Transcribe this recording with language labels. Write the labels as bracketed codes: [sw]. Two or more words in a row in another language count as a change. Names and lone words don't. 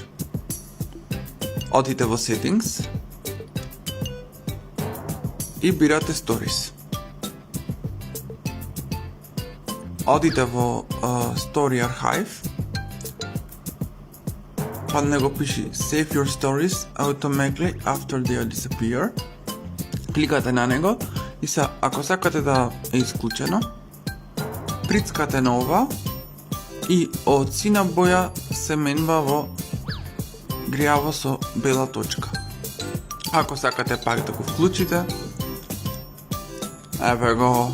[mk] Одите во [en] Settings и бирате Stories. [mk] Одите во [en] Story Archive [mk] под него пише [en] Save your stories automatically after they disappear. [mk] Кликате на него и ако сакате да е исклучено, прицкате на ова и од сина боја се менува во грјаво со бела точка. Ако сакате пак да го вклучите, еве го.